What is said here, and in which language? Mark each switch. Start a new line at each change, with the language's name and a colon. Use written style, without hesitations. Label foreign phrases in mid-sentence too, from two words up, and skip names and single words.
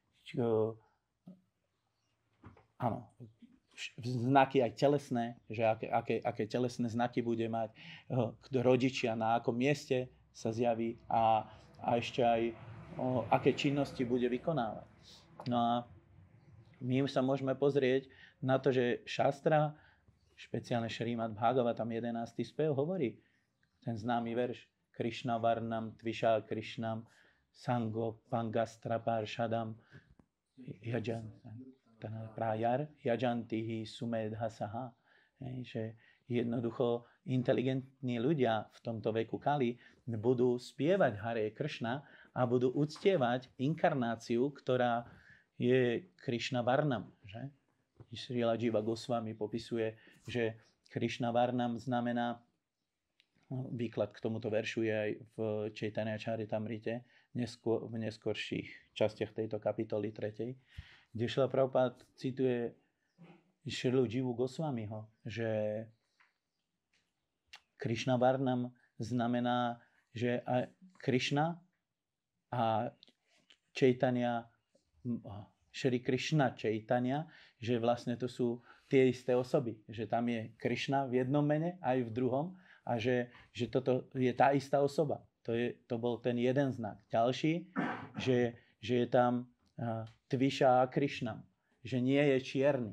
Slovak: Znaky aj telesné, že aké telesné znaky bude mať, rodičia, na akom mieste sa zjaví a ešte aj aké činnosti bude vykonávať. No a my sa môžeme pozrieť na to, že šastra, špeciálne Šrímad Bhagavatam 11. spev hovorí ten známy verš
Sanskrit: कृष्ण वर्णं त्विषा कृष्णं साङ्गो पाङ्गास्त्र पार्षदम् यजन्ति हि सुमेधसः. Že jednoducho inteligentní ľudia v tomto veku Kali budú spievať Hare Krishna a budú uctievať inkarnáciu, ktorá je कृष्ण वर्णं. Srila Jiva Goswami popisuje, že कृष्ण वर्णं znamená, výklad k tomuto veršu je aj v Chaitanya Charitamrite, v neskorších častiach tejto kapitoly 3, kde Šrila Prabhupád cituje Srilu Jivu Goswamiho, že कृष्ण वर्णं znamená, že Krishna a Chaitanya, Shri Krishna Chaitanya, že vlastne to sú tie isté osoby. Že tam je Krishna v jednom mene aj v druhom a že toto je tá istá osoba. To bol ten jeden znak. Ďalší, že je tam त्विषा कृष्णं, že nie je čierny.